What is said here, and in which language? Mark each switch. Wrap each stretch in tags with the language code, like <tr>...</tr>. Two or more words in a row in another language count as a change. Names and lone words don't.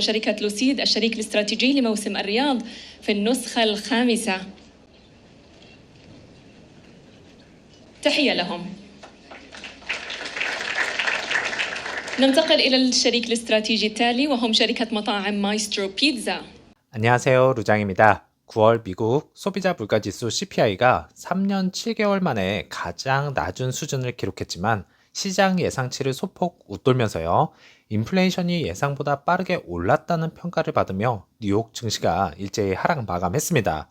<ar>شركة لوسيد الشريك الاستراتيجي لموسم الرياض في النسخة الخامسة. تحية لهم. ننتقل إلى الشريك الاستراتيجي التالي وهم شركة مطاعم مايسترو بيتزا.</ar> <ko>안녕하세요, 루장입니다. 9월 미국 소비자 물가지수 CPI가 3년 7개월 만에 가장 낮은 수준을 기록했지만 시장 예상치를 소폭 웃돌면서요. 인플레이션이 예상보다 빠르게 올랐다는 평가를 받으며 뉴욕 증시가 일제히 하락 마감했습니다.</ko>